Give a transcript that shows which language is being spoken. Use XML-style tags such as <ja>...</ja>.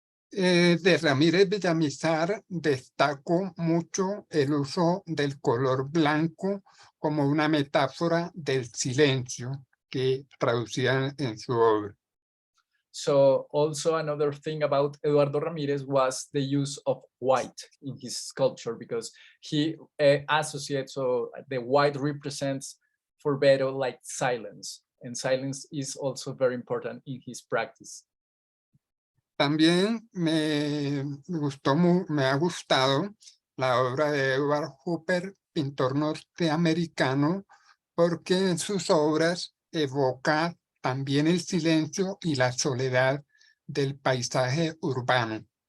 <es>De Ramírez Villamizar destaco mucho el uso del color blanco como una metáfora del silencio que traducía en su obra.</es> <en>So also another thing about Eduardo Ramírez was the use of white in his sculpture, because he associates, so the white represents for Beto like silence, and silence is also very important in his practice.</en> <es>También me ha gustado la obra de Edward Hopper, pintor norteamericano, porque en sus obras evoca también el silencio y la soledad del paisaje urbano.</es>